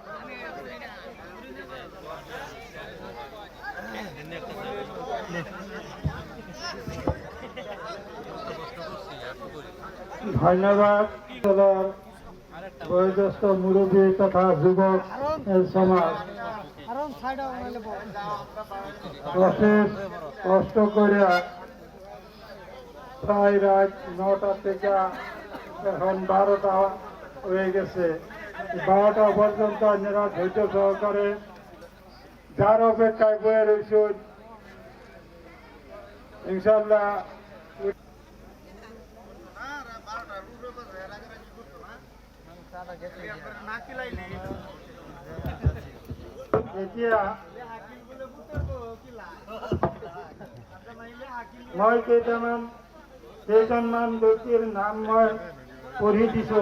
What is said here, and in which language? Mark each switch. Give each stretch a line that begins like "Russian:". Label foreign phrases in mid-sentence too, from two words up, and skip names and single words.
Bangla: ধন্যবাদ বয়োজ্যেষ্ঠ মুরব্বী তথা যুবক সমাজ কষ্ট করিয়া প্রায় রাত 9টা থেকে এখন 12টা হয়ে গেছে। 12টা পর্যন্ত আপনারা ধৈর্য সহকারে যার অপেক্ষায় বয়ে রয়েছেন ইনশাল্লাহ
Assamese: এতিয়া মই কেইজনমান ব্যক্তিৰ নাম মই পঢ়ি দিছোঁ।